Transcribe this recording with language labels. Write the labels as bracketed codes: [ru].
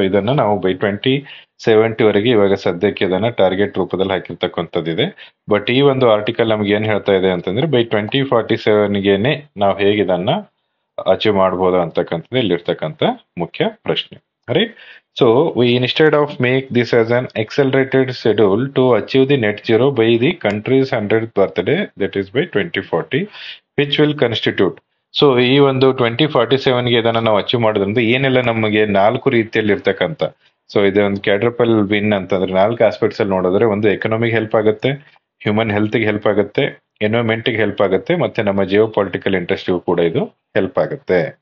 [kn] ಇದನ್ನ ನಾವು ಬೈ 2070 ವರೆಗೆ ಇವಾಗ ಸದ್ಯಕ್ಕೆ ಇದನ್ನ ಟಾರ್ಗೆಟ್ ರೂಪದಲ್ಲಿ ಹಾಕಿರ್ತಕ್ಕಂಥದ್ದಿದೆ. ಬಟ್ ಈ ಒಂದು ಆರ್ಟಿಕಲ್ ನಮ್ಗೆ ಏನ್ ಹೇಳ್ತಾ ಇದೆ ಅಂತಂದ್ರೆ, ಬೈ 2047ಗೆನೆ ನಾವು ಹೇಗೆ ಇದನ್ನ ಅಚೀವ್ ಮಾಡಬಹುದು ಅಂತಕ್ಕಂಥದ್ದು ಇಲ್ಲಿರ್ತಕ್ಕಂಥ ಮುಖ್ಯ ಪ್ರಶ್ನೆ, right. [en] We instead of make this as an accelerated schedule to achieve the net zero by the country's 100th birthday, that is by 2040, which will constitute. [kn] ಈ ಒಂದು 2047ಗೆ ಇದನ್ನ ನಾವು ಅಚೀವ್ ಮಾಡೋದ್ರಿಂದ ಏನೆಲ್ಲ ನಮಗೆ 4 ರೀತಿಯಲ್ಲಿ ಇರ್ತಕ್ಕಂಥ, ಇದೆ ಒಂದು ಕ್ವಾಡ್ರಪಲ್ ವಿನ್ ಅಂತಂದ್ರೆ 4 ಆಸ್ಪೆಕ್ಟ್ಸ್ ಅಲ್ಲಿ ನೋಡಿದ್ರೆ, ಒಂದು ಎಕನಾಮಿಕ್ ಹೆಲ್ಪ್ ಆಗುತ್ತೆ, ಹ್ಯೂಮನ್ ಹೆಲ್ತ್ಗೆ ಹೆಲ್ಪ್ ಆಗುತ್ತೆ, ಎನ್ವೈರನ್ಮೆಂಟ್ಗೆ ಹೆಲ್ಪ್ ಆಗುತ್ತೆ, ಮತ್ತೆ ನಮ್ಮ ಜಿಯೋ ಪೊಲಿಟಿಕಲ್ ಇಂಟ್ರೆಸ್ಟ್ಗೂ ಕೂಡ ಇದು ಹೆಲ್ಪ್ ಆಗುತ್ತೆ.